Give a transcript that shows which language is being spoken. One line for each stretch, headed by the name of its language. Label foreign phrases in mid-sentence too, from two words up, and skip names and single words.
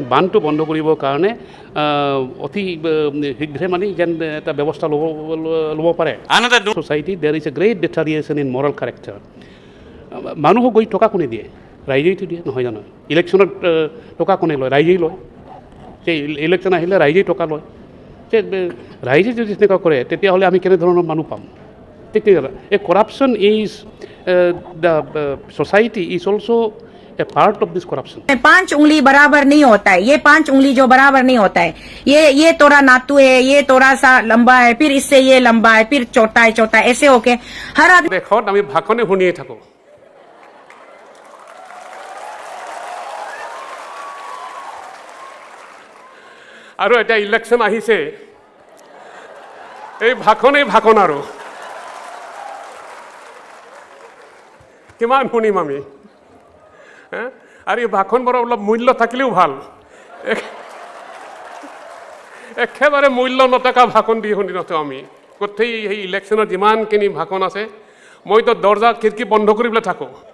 Assamese: বান্ধটো বন্ধ কৰিবৰ কাৰণে অতি শীঘ্ৰে মানে যেন এটা ব্যৱস্থা ল'ব পাৰে
English: society there is a great deterioration in moral character
Assamese: মানুহক গৈ টকা কোনে দিয়ে ৰাইজেইতো দিয়ে নহয় জানো ইলেকশ্যনত টকা কোনে লয় ৰাইজেই লয় যে ইলেকশ্যন আহিলে ৰাইজেই টকা লয় যে ৰাইজে যদি তেনেকুৱা কৰে তেতিয়াহ'লে আমি কেনেধৰণৰ মানুহ পাম ঠিক
English: a corruption is the society is also a part of this corruption
Hindi: 5 उंगली बराबर नहीं होता है ये 5 उंगली जो बराबर नहीं होता है ये तोड़ा नातू है ये थोड़ा सा लंबा है फिर इससे ये लंबा है फिर छोटा है ऐसे होके हर आदमी
Assamese: देखत আমি ভাষণে শুনিয়ে থাকো আৰু এটা ইলেকশ্যন আহিছে এই ভাষণ আৰু কিমান শুনিম আমি আৰু এই ভাষণবোৰৰ অলপ মূল্য থাকিলেও ভাল একেবাৰে মূল্য নথকা ভাষণ দি শুনি নথওঁ আমি গোটেই সেই ইলেকশ্যনত যিমানখিনি ভাষণ আছে মইতো দৰ্জা খিৰিকী বন্ধ কৰি পেলাই থাকোঁ